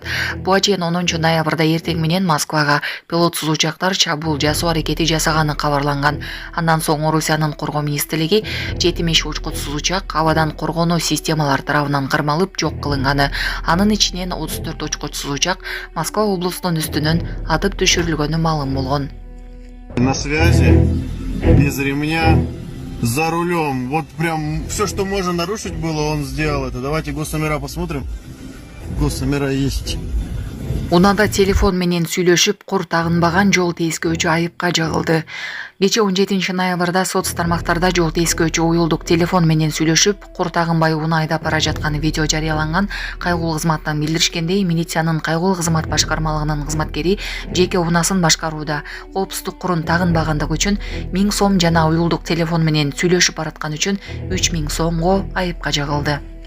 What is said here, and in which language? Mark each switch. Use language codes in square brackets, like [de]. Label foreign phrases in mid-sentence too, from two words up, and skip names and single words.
[ky] Буга чейин 10 ноябрда эртең менен Москвага пилотсуз учактар чабуул жасоо аракети жасаганы кабарланган. Андан соң Орусиянын коргоо министрлиги 70 учкутсуз учак абадан коргонуу системалар тарабынан кармалып жок кылынганы. Анын ичинен 34 учкутсуз учак Москва облусунун үстүнөн атып түшүрүлгөнү маалым болгон. [ru] На связи, без ремня, за рулем. Вот прям все, что можно нарушить было, он сделал это. Давайте госномера посмотрим. Госномера есть. [ky] Унада телефон менен сүйлөшүп, кур тагынбаган жол тескөөчү айыпка жагылды. Кече 17 ноябрда соц тармактарда жол тескөөчү уюлдук телефон менен сүйлөшүп, кур тагынбай унаа айдап бара жаткан видео жарыяланган. Кайгуулуу кызматтан билдиришкендей, милициянын кайгуулуу кызмат башкармалыгынын кызматкери жеке унаасын башкарууда коопсуздук курун тагынбагандыгы үчүн 1000 сом жана уюлдук телефон менен сүйлөшүп бараткан үчүн 3000 сомго айыпка жагылды.